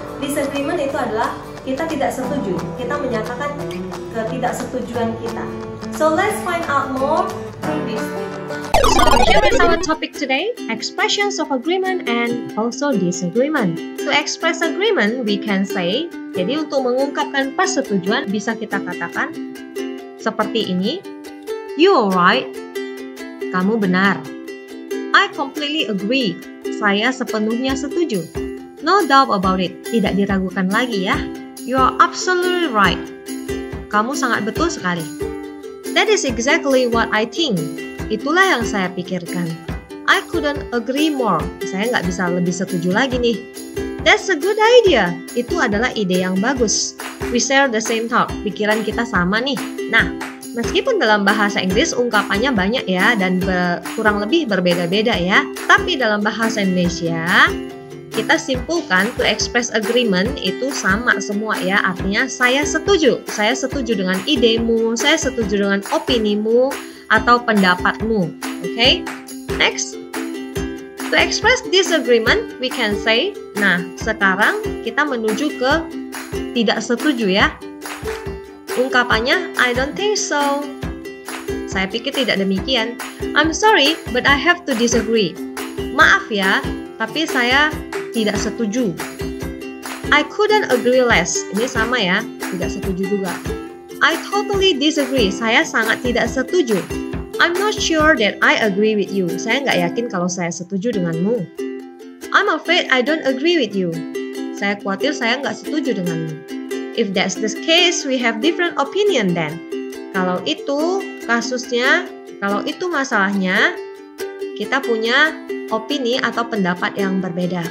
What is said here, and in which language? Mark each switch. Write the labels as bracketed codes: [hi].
[id] Disagreement itu adalah kita tidak setuju. Kita menyatakan ketidaksetujuan kita. [en] So let's find out more through this. So here is our topic today, expressions of agreement and also disagreement. [id] To express agreement, we can say, jadi untuk mengungkapkan persetujuan bisa kita katakan seperti ini. You are right. Kamu benar. [en] I completely agree. Saya sepenuhnya setuju. No doubt about it. [id] Tidak diragukan lagi ya. [en] You are absolutely right. Kamu sangat betul sekali. That is exactly what I think. [id] Itulah yang saya pikirkan. I couldn't agree more. Saya nggak bisa lebih setuju lagi nih. That's a good idea. Itu adalah ide yang bagus. [en] We share the same thought. [id] Pikiran kita sama nih. Nah, meskipun dalam bahasa Inggris ungkapannya banyak ya dan kurang lebih berbeda-beda ya, tapi dalam bahasa Indonesia kita simpulkan to express agreement itu sama semua ya, artinya saya setuju dengan idemu, saya setuju dengan opinimu atau pendapatmu. Okay? Next, to express disagreement we can say, nah sekarang kita menuju ke tidak setuju ya. Ungkapannya, I don't think so. Saya pikir tidak demikian. [en] I'm sorry, but I have to disagree. [id] Maaf ya, tapi saya tidak setuju. I couldn't agree less. Ini sama ya, tidak setuju juga. I totally disagree. Saya sangat tidak setuju. [en] I'm not sure that I agree with you. Saya nggak yakin kalau saya setuju denganmu. I'm afraid I don't agree with you. [id] Saya khawatir saya nggak setuju denganmu. [en] If that's the case, we have different opinion then. [id] Kalau itu kasusnya, kalau itu masalahnya, kita punya opini atau pendapat yang berbeda.